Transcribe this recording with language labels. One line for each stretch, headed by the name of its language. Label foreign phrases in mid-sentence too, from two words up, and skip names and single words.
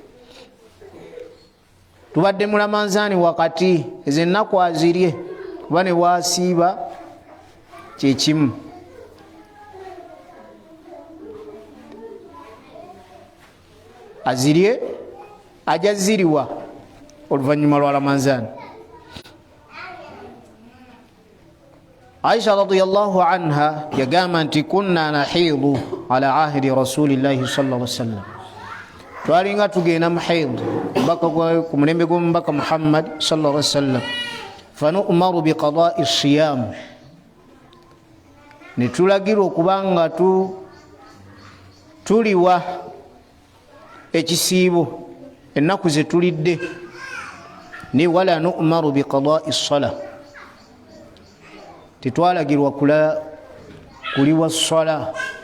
Ganda: Tubadde mulamanzaani wakati, ezo ennaku azirye, kuba ne bwasiiba kyekimu. Azirye ajja ziriwa oluvannyuma lwa Ramanzaani.
Arabic: عائشة رضي الله عنها
Ganda: yagamba nti
Arabic: كنا نحيض على عهد رسول الله صلى الله عليه وسلم,
Ganda: twalinga tugenda mu haid mbaka ku mulembe gw'omubaka Muhammad
Arabic: صلى الله عليه وسلم, فنؤمر بقضاء الصيام,
Ganda: netulagirwa okubanga tuliwa ekisiibo ennaku ze tulidde, ni
Arabic: ولا نؤمر بقضاء الصلاة,
Ganda: tetwalagirwa kuliwa ssala.